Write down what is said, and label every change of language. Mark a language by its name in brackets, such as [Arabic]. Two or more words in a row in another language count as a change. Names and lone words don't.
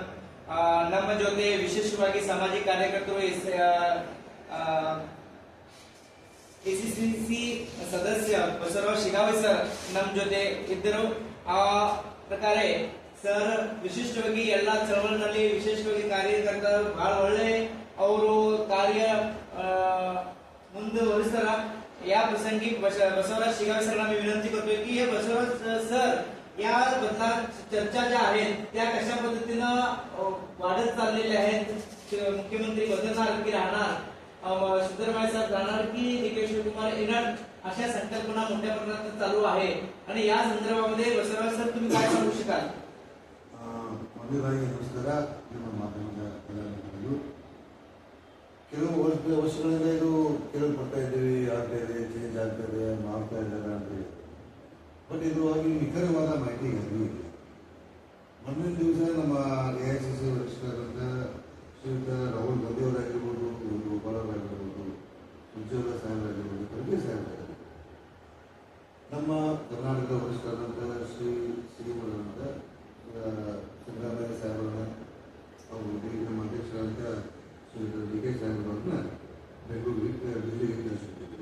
[Kannada] ನಮ್ಮ ಜೊತೆ ವಿಶೇಷವಾಗಿ ಸಾಮಾಜಿಕ ಕಾರ್ಯಕರ್ತರು ACCC ಸದಸ್ಯ ಬಸವರಾಜ್ ಶಿಗಾವಿ ಸರ್ ನಮ್ಮ ಜೊತೆ ಇದ್ದರು. ಆ ಪ್ರಕಾರ ಸರ್ ವಿಶಿಷ್ಟವಾಗಿ ಎಲ್ಲ ಚಳವಳಿನಲ್ಲಿ ವಿಶೇಷವಾಗಿ ಕಾರ್ಯಕರ್ತರು ಬಹಳ ಒಳ್ಳೆ ಅವರು ಕಾರ್ಯ ಮುಂದುವರಿಸ್ತಾರ. [Marathi] या प्रसंगी बसवराज शिगावे सरांना मी विनंती करतोय की हे बसवराज सर या बदला चर्चा ज्या आहेत त्या कशा पद्धतीनं वाढत चाललेल्या आहेत, मुख्यमंत्री बदलणार की राहणार, सिद्धरामय्या साहेब राहणार की DK शिवकुमार येणार, अशा संकल्पना मोठ्या प्रमाणात चालू आहे. आणि या संदर्भामध्ये बसवराज सर तुम्ही काय सांगू शकाल? [Kannada] ನಮಸ್ಕಾರ. ನಿಮ್ಮ ಮಾಧ್ಯಮದ ಎಲ್ಲರಿಗೂ ಕೆಲವು ವರ್ಷಗಳಿಂದ ಇದು ಕೇಳಲ್ಪಡ್ತಾ ಇದ್ದೀವಿ, ಆಗ್ತಾ ಇದೆ, ಚೇಂಜ್ ಆಗ್ತಾ ಇದೆ, ಮಾಡ್ತಾ ಇದ್ದಾರೆ ಅಂತ ಹೇಳಿ. ಬಟ್ ಇದು ಆಗಿ ನಿಖರವಾದ ಮಾಹಿತಿ ಇದೆ. ಮೊನ್ನೆ ದಿವಸ ನಮ್ಮ AICC ವರಿಷ್ಠರಾದಂಥ ಶ್ರೀಯುತ ರಾಹುಲ್ ಗಾಂಧಿ ಅವರಾಗಿರ್ಬೋದು, ಗೋಪಾಲ್ ಅವರಾಗಿರ್ಬೋದು, ಉಜ್ವಲ ಸಾಹೇಬರಾಗಿರ್ಬೋದು, ಖರ್ಗೆ ಸಾಹೇಬರಾಗಿರ್ಬೋದು, ನಮ್ಮ ಕರ್ನಾಟಕದ ವರಿಷ್ಠರಾದಂಥ ಶ್ರೀಮಂತ ಸಿದ್ದರಾಮಯ್ಯ ಸಾಹೇಬರನ್ನ, ಅವರು ನಮ್ಮ ಅಧ್ಯಕ್ಷರಾದಂಥ ಶ್ರೀಯುತ DK ಸಾಹೇಬರನ್ನ ಬೆಂಗಳೂರಿಗೆ ದಿಲ್ಲಿಗೆ ಕಳಿಸಿಕೊಟ್ಟಿದ್ರು.